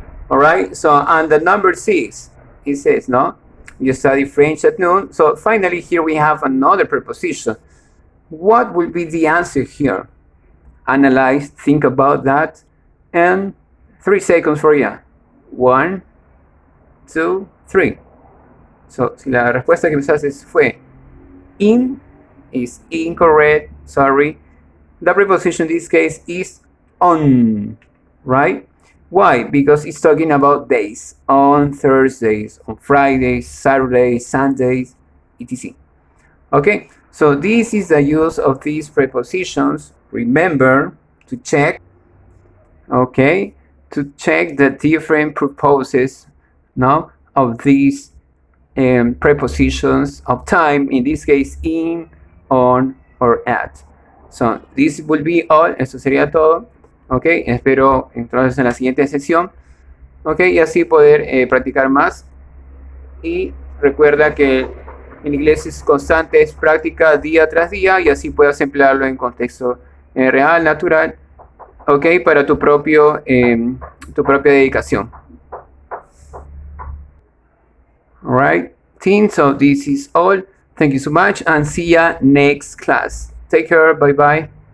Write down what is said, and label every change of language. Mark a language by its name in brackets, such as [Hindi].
[English] Alright, so and the number 6, it says, no, you study French at noon. So finally here we have another preposition. What will be the answer here? Analyze, think about that, and 3 seconds for you. 1, 2, 3. So [Spanish] si la respuesta que me haces fue [English] in, is incorrect, sorry. The preposition in this case is on, right? Why? Because it's talking about days. On Thursdays, on Fridays, Saturdays, Sundays, etc. Okay, so this is the use of these prepositions. Remember to check, okay, to check the different purposes, no, of these prepositions of time, in this case, in, on, or at. [Spanish] So this will be all. Esto sería todo. Ok, espero entonces en la siguiente sesión, [English] ok, [Spanish] y así poder practicar más. Y recuerda que el inglés es constante, es práctica día tras día, y así puedas emplearlo en contexto real, natural, [English] ok, [Spanish] para tu propia dedicación. [English] Alright, team, so this is all. Thank you so much, and see ya next class. Take care, bye bye.